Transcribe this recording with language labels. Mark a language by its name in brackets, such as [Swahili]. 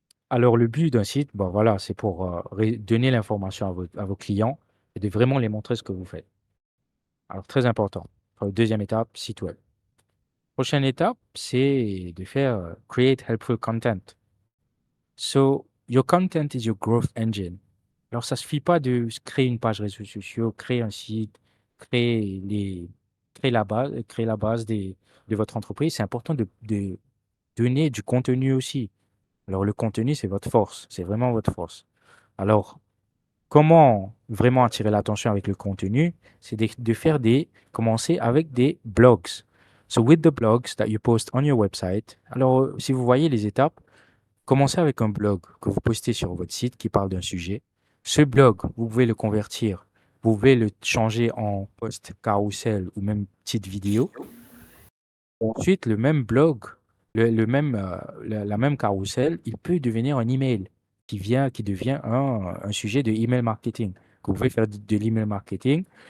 [French] Alors, le but d'un site, bon, voilà, c'est pour donner l'information à vos clients et de vraiment les montrer ce que vous faites. Alors, très important. Deuxième étape, site web. Prochaine étape, c'est de faire [English] create helpful content. So, your content is your growth engine. [French] Alors, ça suffit pas de créer une page réseaux sociaux, créer un site, créer les, créer la base de votre entreprise. C'est important de donner du contenu aussi. Alors, le contenu, c'est votre force. C'est vraiment votre force. Alors, comment vraiment attirer l'attention avec le contenu? C'est de faire commencer avec des blogs. [English] So, with the blogs that you post on your website. [French] Alors, si vous voyez les étapes, commencez avec un blog que vous postez sur votre site qui parle d'un sujet. Ce blog, vous pouvez le convertir, vous pouvez le changer en post carousel ou même petite vidéo. Ensuite, le même blog, la même carrousel, il peut devenir un email qui devient un sujet de email marketing, que vous pouvez faire de l'email marketing.